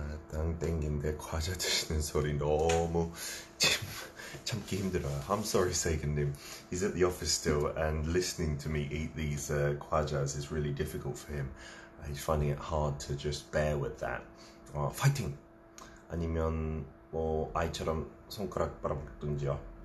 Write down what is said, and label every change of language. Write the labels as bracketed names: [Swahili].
[Korean] 땡땡인데 과자 드시는 소리 너무 참기 힘들어요. [English] I'm sorry, 세근님. He's at the office still, and listening to me eat these 과자s is really difficult for him. He's finding it hard to just bear with that. [Korean] 파이팅! 아니면 뭐 아이처럼 손가락 빨아먹든지요.